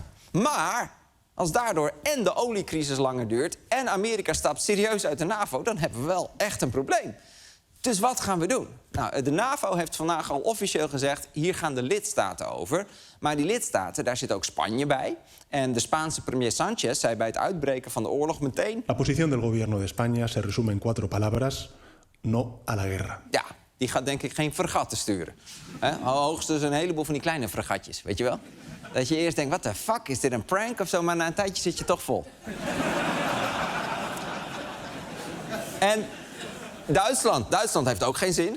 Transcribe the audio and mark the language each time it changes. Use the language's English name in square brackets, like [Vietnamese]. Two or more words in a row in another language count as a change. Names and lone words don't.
[Dutch] Maar als daardoor en de oliecrisis langer duurt en Amerika stapt serieus uit de NAVO, dan hebben we wel echt een probleem. Dus wat gaan we doen? Nou, de NAVO heeft vandaag al officieel gezegd, hier gaan de lidstaten over. Maar die lidstaten, daar zit ook Spanje bij. En de Spaanse premier Sánchez zei bij het uitbreken van de oorlog meteen: [Spanish] La posición del gobierno de España se resume en 4 palabras: no a la guerra. [Dutch] Ja, die gaat denk ik geen fregatten sturen. Hoogstens een heleboel van die kleine fregatjes, weet je wel? Dat je eerst denkt, wat de fuck, is dit een prank of zo? Maar na een tijdje zit je toch vol. En Duitsland heeft ook geen zin.